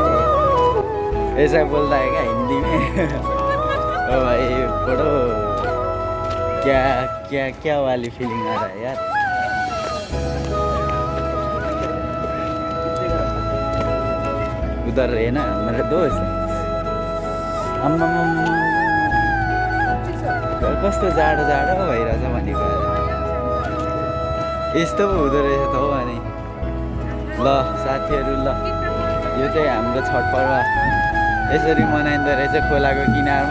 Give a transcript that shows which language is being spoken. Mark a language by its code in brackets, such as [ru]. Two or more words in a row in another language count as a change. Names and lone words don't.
[hi] ऐसा बोलता है क्या हिंदी में? ओ भाई बड़ो क्या क्या क्या वाली फीलिंग आ रहा है यार। उधर है ना मेरा दोस्त। [ne] कस्तो जाडो जाडो भइरहेछ भनेको यस्तो पो हुँदो रहेछ त हो। अनि ल साथीहरू, ल यो चाहिँ हाम्रो छठ पर्व यसरी मनाइँदो रहेछ खोलाको किनारमा।